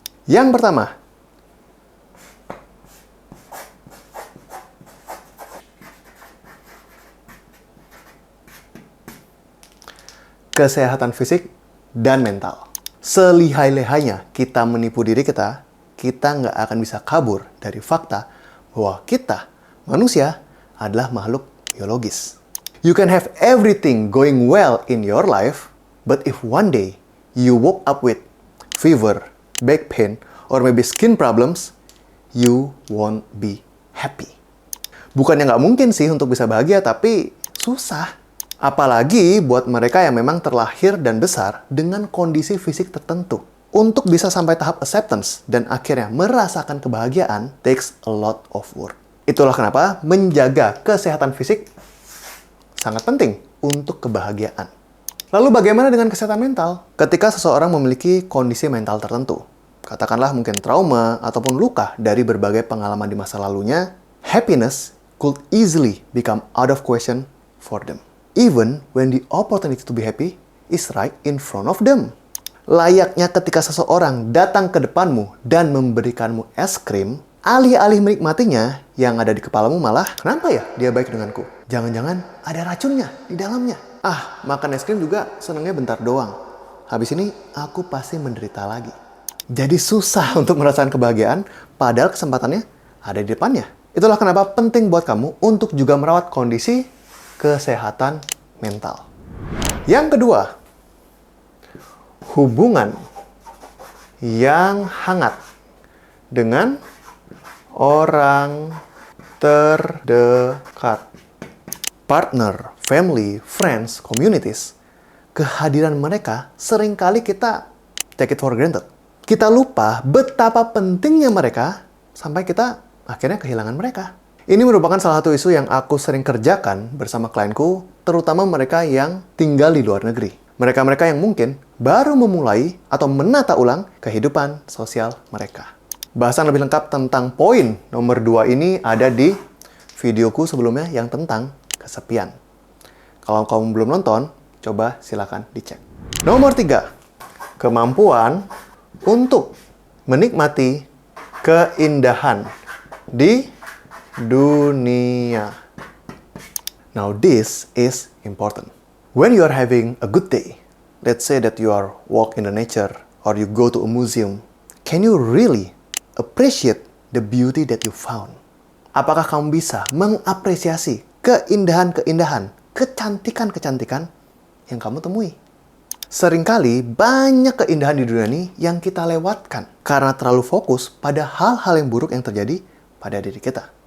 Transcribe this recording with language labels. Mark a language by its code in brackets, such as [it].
[id] Yang pertama, kesehatan fisik dan mental. Selihai-lihainya kita menipu diri kita nggak akan bisa kabur dari fakta bahwa kita, manusia, adalah makhluk biologis. [en] You can have everything going well in your life, but if one day you woke up with fever, back pain, or maybe skin problems, you won't be happy. [id] Bukannya nggak mungkin sih untuk bisa bahagia, tapi susah. Apalagi buat mereka yang memang terlahir dan besar dengan kondisi fisik tertentu. Untuk bisa sampai tahap acceptance dan akhirnya merasakan kebahagiaan [en] takes a lot of work. [id] Itulah kenapa menjaga kesehatan fisik sangat penting untuk kebahagiaan. Lalu bagaimana dengan kesehatan mental? Ketika seseorang memiliki kondisi mental tertentu, katakanlah mungkin trauma ataupun luka dari berbagai pengalaman di masa lalunya, [en] happiness could easily become out of question for them. Even when the opportunity to be happy is right in front of them. [id] Layaknya ketika seseorang datang ke depanmu dan memberikanmu es krim, alih-alih menikmatinya, yang ada di kepalamu malah, kenapa ya dia baik denganku? Jangan-jangan ada racunnya di dalamnya. Makan es krim juga senangnya bentar doang. Habis ini aku pasti menderita lagi. Jadi susah untuk merasakan kebahagiaan, padahal kesempatannya ada di depannya. Itulah kenapa penting buat kamu untuk juga merawat kondisi kesehatan mental. Yang kedua, hubungan yang hangat dengan orang terdekat. [en] Partner, family, friends, communities. [id] Kehadiran mereka seringkali kita [en] take it for granted. [id] Kita lupa betapa pentingnya mereka sampai kita akhirnya kehilangan mereka. Ini merupakan salah satu isu yang aku sering kerjakan bersama klienku, terutama mereka yang tinggal di luar negeri. mereka-mereka yang mungkin baru memulai atau menata ulang kehidupan sosial mereka. Bahasan lebih lengkap tentang poin nomor 2 ini ada di videoku sebelumnya yang tentang kesepian. Kalau kamu belum nonton, coba silakan dicek. Nomor 3, kemampuan untuk menikmati keindahan di dunia. [en] Now this is important. When you are having a good day, let's say that you are walk in the nature or you go to a museum, can you really appreciate the beauty that you found? [id] Apakah kamu bisa mengapresiasi keindahan-keindahan, kecantikan-kecantikan yang kamu temui? Seringkali banyak keindahan di dunia ini yang kita lewatkan karena terlalu fokus pada hal-hal yang buruk yang terjadi pada diri kita.